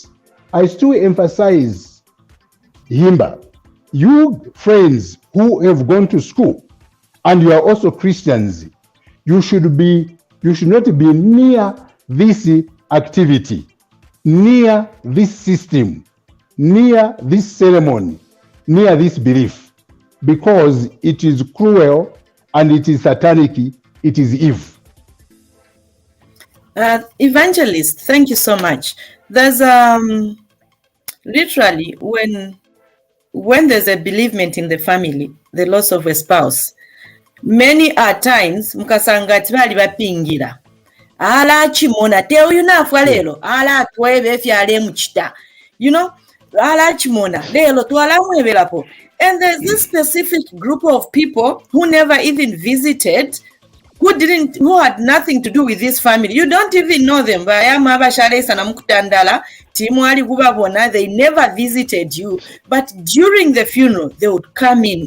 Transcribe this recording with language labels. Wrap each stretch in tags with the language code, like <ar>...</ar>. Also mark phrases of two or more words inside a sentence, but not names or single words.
<en>I still emphasize, Himba, you friends who have gone to school and you are also Christians, you should not be near this activity, near this system, near this ceremony, near this belief, because it is cruel and it is satanic, it is evil. Evangelist, thank you so much. There's literally when there's a bereavement in the family, the loss of a spouse, many are times</en> <bem>mukasanga tibali bapingira ala chimona te uyu nafa lero ala twebe fyale muchita, ala chimona lero twala mwebelapo.</bem> <en>And there's this specific group of people who never even visited, who had nothing to do with this family. You don't even know them. They never visited you, but during the funeral they would come in.</en>